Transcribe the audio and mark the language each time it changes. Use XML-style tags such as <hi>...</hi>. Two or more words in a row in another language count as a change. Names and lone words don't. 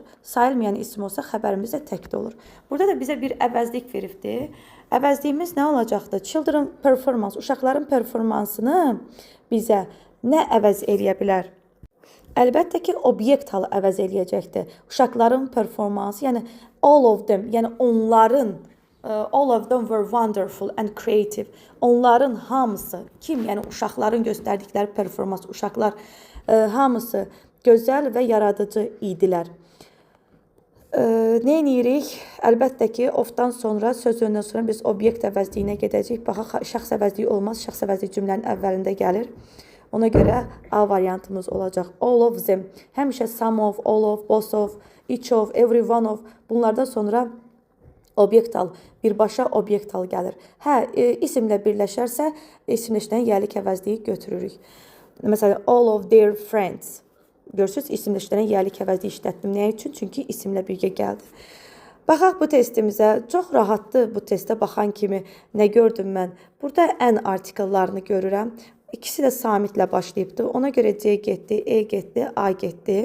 <az>Sayılmayan isim olsa xəbərimiz də təkdə olur. Burada da bizə bir əvəzlik veribdir. Əvəzliyimiz nə olacaqdır?</az> <en>Children performance,</en> <az>uşaqların performansını bizə nə əvəz eləyə bilər? Əlbəttə ki, obyekt halı əvəz eləyəcəkdir. Uşaqların performansı, yəni</az> <en>all of them,</en> <az>yəni onların,</az> <en>all of them were wonderful and creative.</en> <az>Onların hamısı, kim? Yəni uşaqların göstərdikləri performans, uşaqlar hamısı gözəl və yaradıcı idilər. Nə edirik? Əlbəttə ki, of-dan sonra, söz önündən sonra biz obyekt əvəzliyinə gedəcəyik. Baxaq, şəxs əvəzliyi olmaz. Şəxs əvəzliyi cümlənin əvvəlində gəlir. Ona görə A variantımız olacaq.</az> <en>All of them. Həmişə some of, all of, both of, each of, every one of.</en> <az>Bunlardan sonra obyekt al, birbaşa obyekt al gəlir. İsimlə birləşərsə, isimləşdən yəlik əvəzliyi götürürük. Məsələn,</az> <en>all of their friends.</en> <az>Görürsünüz, isimləşdirən yəlik əvəzliyi işlətdim. Nə üçün? Çünki isimlə birgə gəldi. Baxaq bu testimizə. Çox rahatdır bu testə baxan kimi. Nə gördüm mən? Burada ən artikellarını görürəm. İkisi də samitlə başlayıbdır. Ona görə C getdi, E getdi, A getdi.</az>